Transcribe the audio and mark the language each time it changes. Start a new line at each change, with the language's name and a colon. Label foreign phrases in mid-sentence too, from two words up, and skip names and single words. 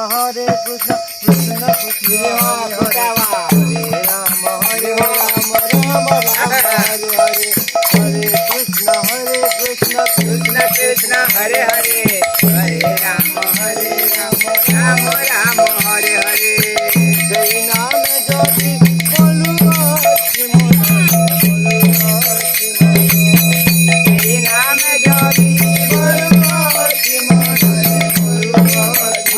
Sanskrit: Hare Krishna, Krishna Krishna Hare Hare Rama, Hare Rama, Rama Rama Hare Hare, Hare Krishna, Krishna Krishna Hare Hare, Hare Rama, Rama Rama Hare Hare.
Bangla: সেই নামে যদি বলু অতি মনে, বলু অতি মনে, এই নামে যদি বলো অতি মনে, বলো অতি